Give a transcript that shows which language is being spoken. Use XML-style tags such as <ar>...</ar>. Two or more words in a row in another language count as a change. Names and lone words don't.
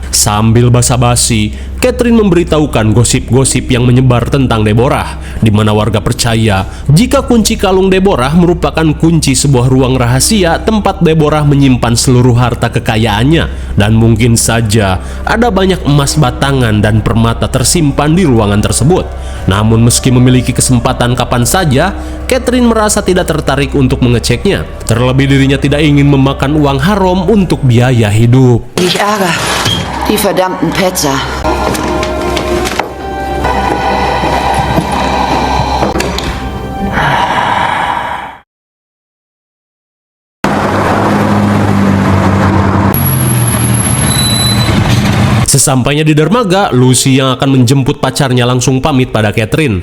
<id>Sambil basa-basi, Catherine memberitahukan gosip-gosip yang menyebar tentang Deborah, di mana warga percaya jika kunci kalung Deborah merupakan kunci sebuah ruang rahasia tempat Deborah menyimpan seluruh harta kekayaannya, dan mungkin saja ada banyak emas batangan dan permata tersimpan di ruangan tersebut. Namun meski memiliki kesempatan kapan saja, Catherine merasa tidak tertarik untuk mengeceknya. Terlebih dirinya tidak ingin memakan uang haram untuk biaya hidup.</id> <de>Ich ärgere. Die verdammten Petzer.</de> <id>Sesampainya di dermaga, Lucy yang akan menjemput pacarnya langsung pamit pada Catherine.</id>